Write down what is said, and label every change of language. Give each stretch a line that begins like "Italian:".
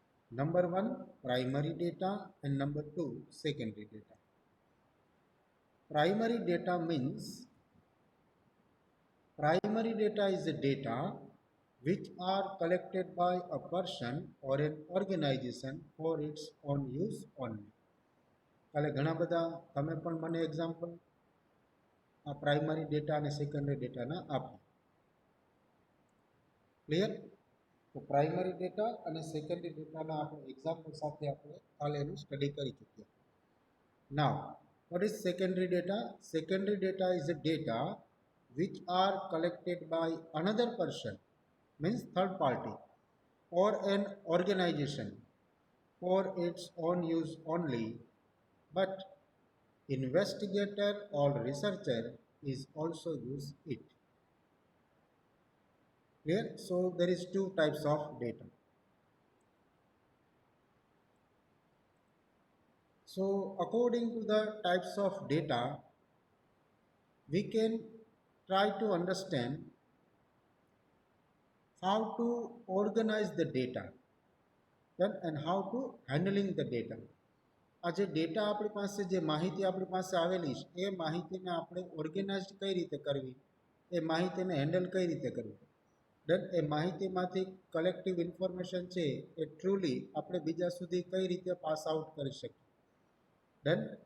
English: Number one, primary data, and number two, secondary data. Primary data means primary data is the data which are collected by a person or an organization for its own use only.
Gujarati: કાલે ઘણા બધા તમે પણ મને example આ primary data અને secondary ડેટાના આપો. ક્લિયર? તો પ્રાઇમરી ડેટા અને સેકન્ડરી ડેટાના આપણે એક્ઝામ્પલ સાથે આપણે કાલે એનું સ્ટડી કરી ચૂક્યા.
English: Now what is secondary data? Secondary data is the data which are collected by another person, means third party, or an organization for its own use only, but investigator or researcher is also use it. Clear? So there is two types of data. So according to the types of data, we can try to understand how to organize the data and how to handling the data.
Gujarati: આ જે data આપણી પાસે જે માહિતી આપણી પાસે આવેલી છે એ માહિતીને આપણે ઓર્ગેનાઇઝ કઈ રીતે કરવી, એ માહિતીને હેન્ડલ કઈ રીતે કરવી, ડન એ માહિતીમાંથી કલેક્ટિવ ઇન્ફોર્મેશન છે એ ટ્રુલી આપણે બીજા સુધી કઈ રીતે પાસ આઉટ કરી શકીએ. ડન.